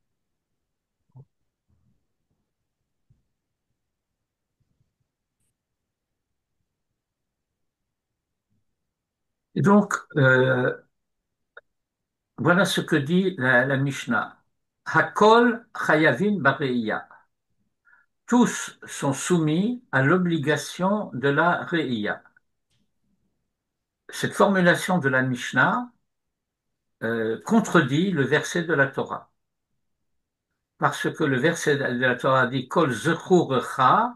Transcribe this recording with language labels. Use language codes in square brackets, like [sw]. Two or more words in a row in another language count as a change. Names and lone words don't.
[fr] Et donc, voilà ce que dit la Mishnah. [he] הכל חייבין בראייה. [fr] Tous sont soumis à l'obligation de la re'iyah. Cette formulation de la Mishnah contredit le verset de la Torah. Parce que le verset de la Torah dit [he] Kol zechurecha.